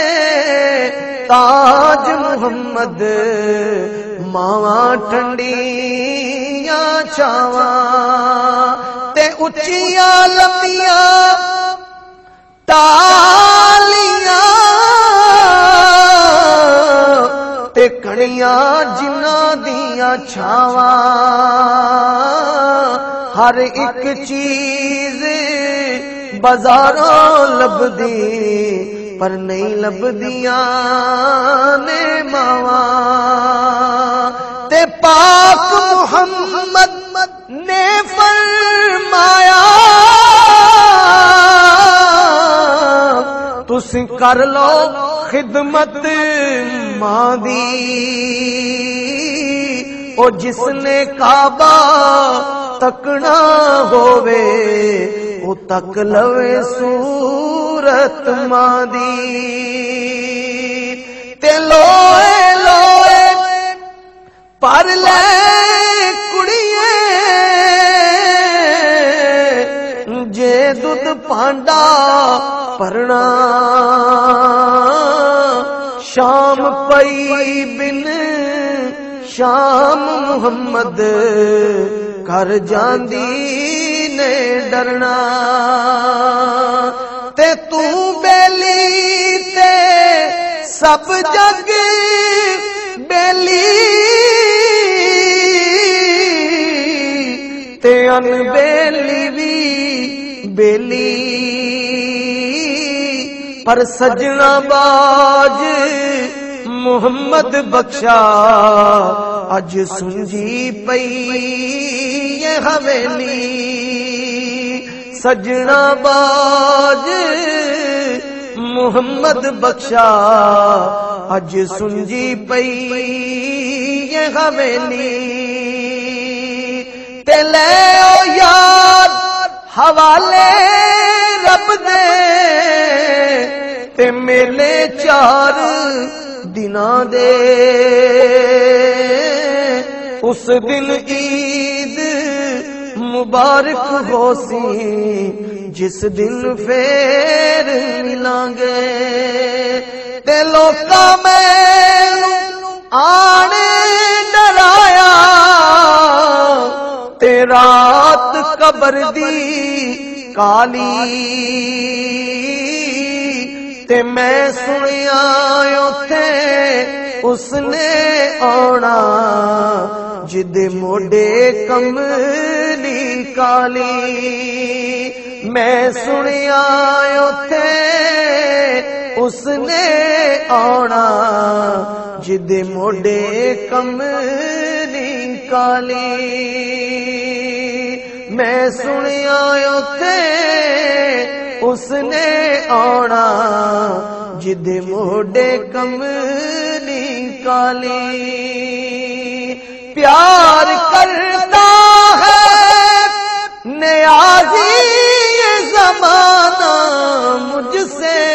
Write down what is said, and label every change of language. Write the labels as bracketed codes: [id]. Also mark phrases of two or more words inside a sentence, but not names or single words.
[pa] تاج محمد ماواں ٹھنڈیاں چھاواں تے اچیاں لمبیاں ٹالیاں تے کڑیاں جنہاں دیاں چھاواں ہر ایک چیز بازاراں لبدی پر نہیں لبدیاں نے ماواں تے پاک محمد نے فرمایا تسی کر لو خدمت ماں دی او جس نے کعبہ تکنا ہووے او تک لوے صورت ماں دی تے لوئے لوئے پر لے کڑیے جے دودھ پانڈا پرنا شام پئی بن شام محمد کر جاندی نے ڈرنا تے تو بیلی تے سب جگ بیلی تے ان بیلی بھی بیلی پر سجنا باج محمد بخشا اج سنجی پئی یہ حویلی سجنا باج محمد بخشا اج سنجی پئی یہ حویلی تے لے او یاد حوالے رب دے تے میلے 4 دناں دے اس دن عید مبارک ہو سی جس دن پھر ملاں گے تے لوکاں میں آنے ڈرایا تے رات قبر دی کالی تے میں سنیا اوتھے اس نے آنا جد موڈے کملی کالی میں سنیا اوتھے اس نے آنا جد موڈے کملی کالی میں سنیا اوتھے اس نے آنا جد موڈے کملی کالی [ur] پیار کرتا ہے نیازی یہ زمانہ مجھ سے